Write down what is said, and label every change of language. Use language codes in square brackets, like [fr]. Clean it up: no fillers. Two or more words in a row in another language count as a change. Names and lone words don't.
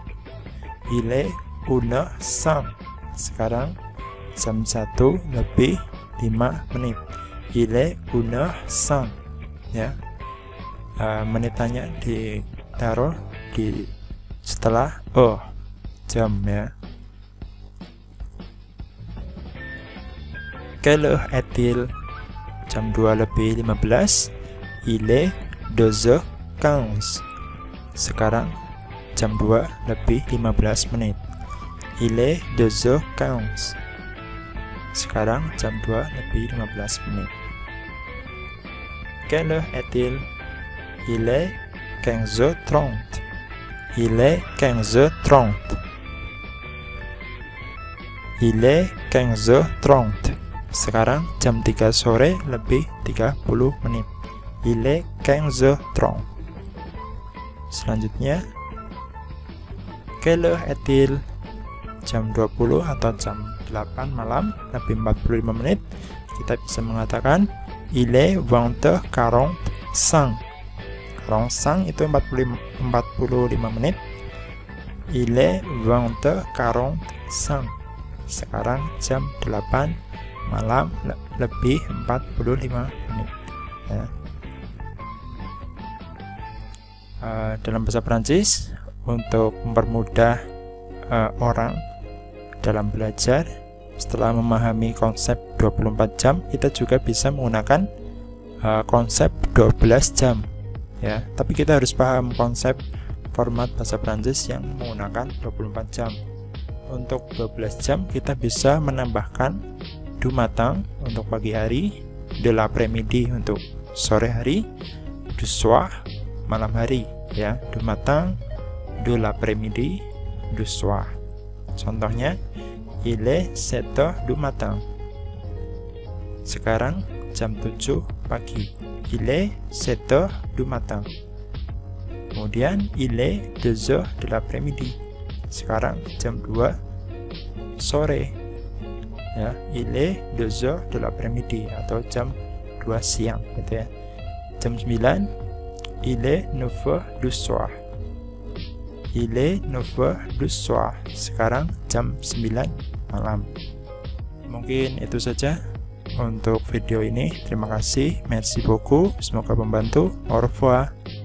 [fr] Il est 1h05. [id] Sekarang jam 1 lebih 5 menit. [fr] Il est 1h05 ya. [id] Menitannya ditaruh di setelah jam ya. [fr] Quelle heure est-il? [id] Jam 2 lebih 15. [fr] Il est 2h15. [id] Sekarang jam 2 lebih 15 menit. [fr] Il est 2h15. [id] Sekarang jam 2 lebih 15 menit. [fr] Quelle heure est-il? Il est 15h30. Il est 15h30. Il est 15h30. [id] Sekarang jam 3 sore lebih 30 menit. [fr] Il est 15h30. [id] Selanjutnya, [fr] quelle heure est-il? [id] Jam 20 atau jam 8 malam lebih 45 menit. Kita bisa mengatakan [fr] il est 20h45. [id] 45 itu 45 menit. [fr] Il est 20h45. [id] Sekarang jam 8 malam lebih 45 menit ya. Dalam bahasa Prancis, untuk mempermudah orang dalam belajar, setelah memahami konsep 24 jam, kita juga bisa menggunakan konsep 12 jam ya. Tapi kita harus paham konsep format bahasa Prancis yang menggunakan 24 jam. Untuk 12 jam kita bisa menambahkan [fr] du matin [id] untuk pagi hari, [fr] de l'après-midi [id] untuk sore hari, [fr] du soir [id] malam hari ya. [fr] Du matin, de l'après-midi, du soir. Contohnya, il est 7 heures du matin. [id] Sekarang jam 7 pagi. [fr] Il est 7 heures du matin. Kemudian il est 2 heures de l'après-midi. [id] Sekarang jam 2 sore ya. [fr] Il est 2 heures de l'après-midi [id] atau jam 2 siang gitu ya. [fr] Jam 9 il est 9 heures du soir. Il est 9 heures du soir. [id] Sekarang jam 9 malam. Mungkin itu saja untuk video ini. Terima kasih, [fr] merci beaucoup, [id] semoga membantu. [fr] Au revoir.